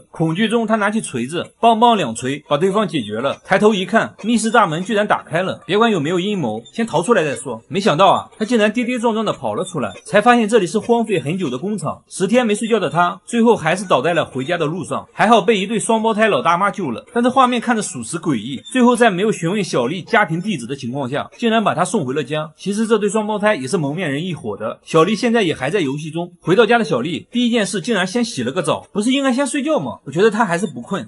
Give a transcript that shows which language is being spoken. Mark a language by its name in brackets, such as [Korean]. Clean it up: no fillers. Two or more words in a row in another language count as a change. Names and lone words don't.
[Chinese] 恐懼中她拿起錘子，梆梆2錘把對方解決了。抬頭一看，密室大門居然打開了，別管有沒有陰謀，先逃出來再說。沒想到啊，她竟然跌跌撞撞的跑了出來，才發現這裡是荒廢很久的工廠。10天沒睡覺的她最後還是倒在了回家的路上，還好被一對雙胞胎老大媽救了，但這畫面看着屬實詭異。最後在沒有詢問小麗家庭地址的情況下，竟然把她送回了家。其實這對雙胞胎也是蒙面人一夥的，小麗現在也還在遊戲中。回到家的小麗第一件事竟然先洗了個澡，不是應該先睡覺嗎？我覺得她還是不困。